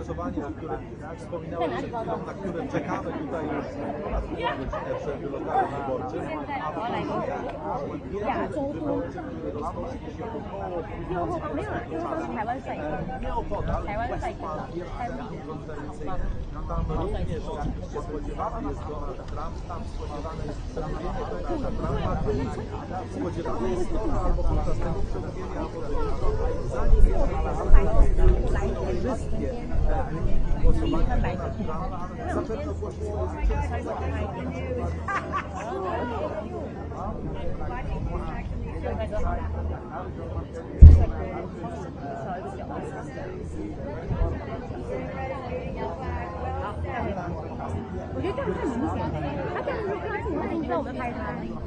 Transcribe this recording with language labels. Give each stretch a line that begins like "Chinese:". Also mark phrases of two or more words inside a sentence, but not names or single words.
Chinese: 在哪里暴动？现在我要来一个亚洲多。右后方没有啦，右后方是台湾帅哥，台湾帅哥，台湾好棒。
Polish: Również oczywiście spodziewany jest Donald Trump, tam spodziewane jest przemówienie Donalda Trumpa, spodziewane jest to, że albo podczas tego przemówienia, albo zanim jeszcze wszystkie wyniki głosowania Donald Trump zapewne ogłosi swoje zwycięstwo.
Chinese: 我觉得这样太明显了，他这样子看他自己那边就让我们拍他。